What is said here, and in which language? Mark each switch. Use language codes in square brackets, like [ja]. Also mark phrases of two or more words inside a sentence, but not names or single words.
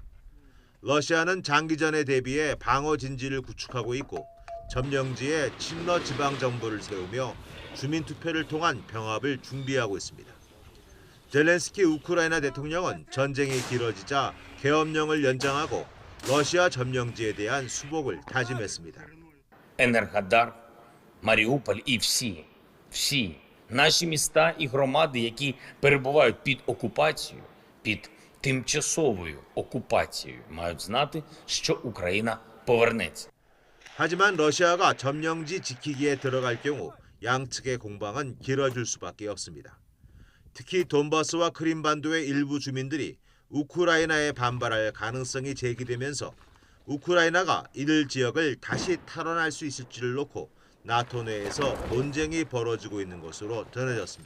[ko] 러시아는 장기전에 대비해 방어 진지를 구축하고 있고 점령지에 친러 지방정부를 세우며 주민투표를 통한 병합을 준비하고 있습니다. 젤렌스키 우크라이나 대통령은 전쟁이 길어지자 계엄령을 연장하고 러시아 점령지에 대한 수복을 다짐했습니다. [uk] Енергодар, Маріуполь і всі Наші міста і громади, які перебувають під окупацією, під тимчасовою окупацією, мають знати, що Україна повернеться. [ko] 하지만 러시아가 점령지 지키기에 들어갈 경우 양측의 공방은 길어질 수밖에 없습니다. 특히 돈바스와 크림반도의 일부 주민들이 우크라이나에 반발할 가능성이 제기되면서 우크라이나가 이들 지역을 다시 탈환할 수 있을지를 놓고 나토 내에서 논쟁이 벌어지고 있는 것으로 전해졌습니다.